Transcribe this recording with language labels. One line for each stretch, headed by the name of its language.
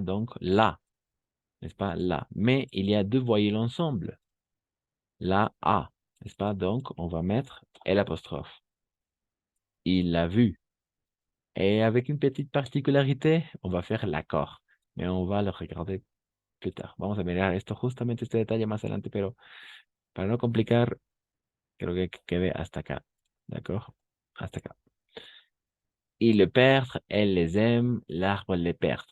French: Donc, la. N'est-ce pas? La. Mais il y a deux voyelles ensemble. La, A. N'est-ce pas? Donc, on va mettre l'apostrophe. Il l'a vu. Et avec une petite particularité, on va faire l'accord. Mais on va le regarder plus tard.
Spanish: Vamos a mirar esto, justamente este detalle más adelante, pero para no complicar, creo que quede hasta acá. ¿D'accord? Hasta acá.
French: Il le perd, elle les aime, l'arbre les perd.